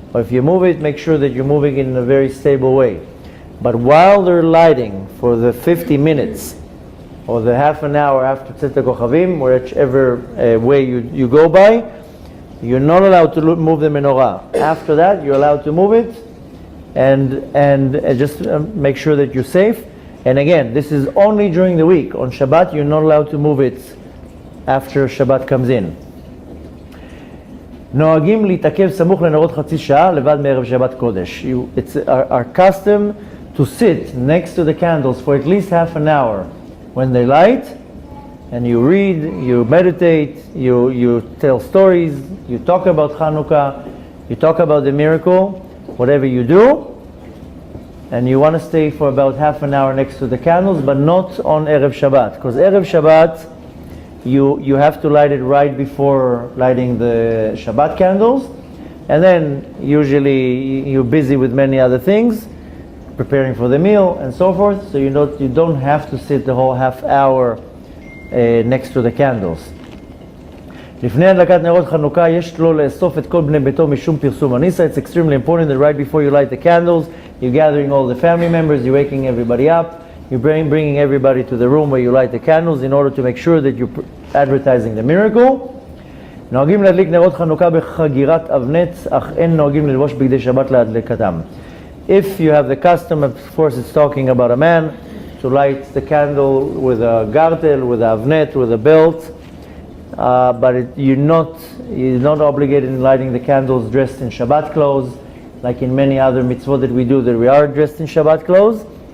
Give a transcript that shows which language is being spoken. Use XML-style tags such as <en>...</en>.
<en>Or if you move it, make sure that you're moving it in a very stable way. But while they're lighting for the 50 minutes, or the half an hour after Tzet HaKochavim, whichever way you go by, you're not allowed to move the menorah. After that, you're allowed to move it, and just make sure that you're safe. And again, this is only during the week. On Shabbat, you're not allowed to move it after Shabbat comes in.</en> <he>נוהגים להתעכב סמוך לנרות חצי שעה לבד מערב שבת קודש.</he> <en>It's our custom to sit next to the candles for at least half an hour when they light, and you read, you meditate, you tell stories, you talk about Chanukah, you talk about the miracle, whatever you do, and you want to stay for about half an hour next to the candles, but not on Erev Shabbat, because Erev Shabbat you have to light it right before lighting the Shabbat candles, and then usually you're busy with many other things, preparing for the meal and so forth, so you don't have to sit the whole half hour next to the candles.</en> <he>לפני הדלקת נרות חנוכה יש לו לאסוף את כל בני ביתו משום פרסום הניסה.</he> <en>It's extremely important that right before you light the candles, you're gathering all the family members, you're waking everybody up, you're bringing everybody to the room where you light the candles in order to make sure that you're advertising the miracle.</en> <he>נוהגים להדליק נרות חנוכה בחגירת אבנץ, אך אין נוהגים ללבוש בגדי שבת להדלקתם.</he> <en>If you have the custom, of course it's talking about a man, to light the candle with a gartel, with a avnet, with a belt, but you're not obligated in lighting the candles dressed in Shabbat clothes, like in many other mitzvot that we do, that we are dressed in Shabbat clothes.</en>